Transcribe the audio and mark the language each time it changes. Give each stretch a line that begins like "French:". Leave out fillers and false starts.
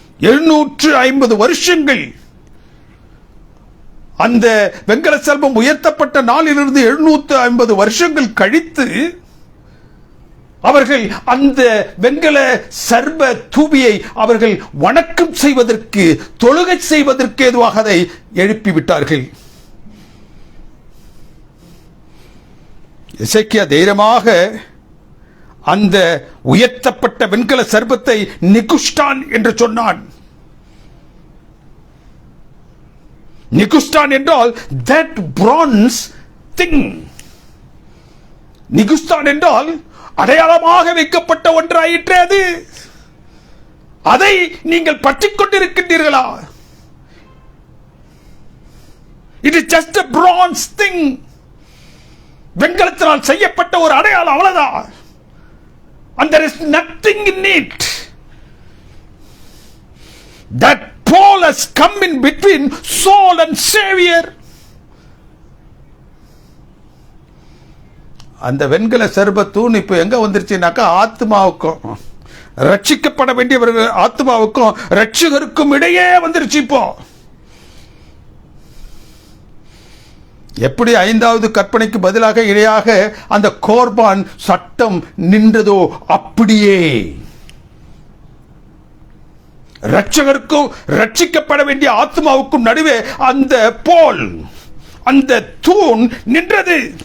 Tamil: 750 வருஷங்கள் அந்த வெண்கல சர்ப்பம் உயர்த்தப்பட்ட நாளிலிருந்து 750 வருஷங்கள் கழித்து அவர்கள் அந்த வெண்கல சர்ப்ப தூபியை அவர்கள் வணக்கம் செய்வதற்கு, தொழுகை செய்வதற்கு ஏதுவாக அதை எழுப்பிவிட்டார்கள். எசேக்கியா தைரியமாக அந்த உயர்த்தப்பட்ட வெண்கல சர்ப்பத்தை நிகுஷ்டான் என்று சொன்னான்.
English: நிகுஷ்டான்
Tamil: என்றால்
English: that bronze thing.
Tamil: நிகுஷ்டான் என்றால் அடையாளமாக வைக்கப்பட்ட ஒன்றாயிற்று. அது அதை நீங்கள் பற்றிக் கொண்டிருக்கின்றீர்களா?
English: It is just a bronze thing.
Tamil: வெண்கலத்தினால் செய்யப்பட்ட ஒரு அடையாளம், அவ்வளவுதான்.
English: And there is nothing in it. That Paul has come in between soul and Savior.
Tamil: அந்த வெண்கல சர்ப்ப தூண் இப்ப எங்க வந்துருச்சுனாக்கா, ஆத்மாவுக்கும் ரட்சிக்கப்பட வேண்டியவர்கள் ஆத்மாவுக்கும் ரட்சகருக்கும் இடையே வந்துருச்சு. இப்போ எப்படி 5வது கற்பனைக்கு பதிலாக இடையாக அந்த கோர்பான் சட்டம் நின்றதோ அப்படியே ரட்சகருக்கும் ரட்சிக்கப்பட வேண்டிய ஆத்மாவுக்கும் நடுவே அந்த போல், அந்த தூண் நின்றது.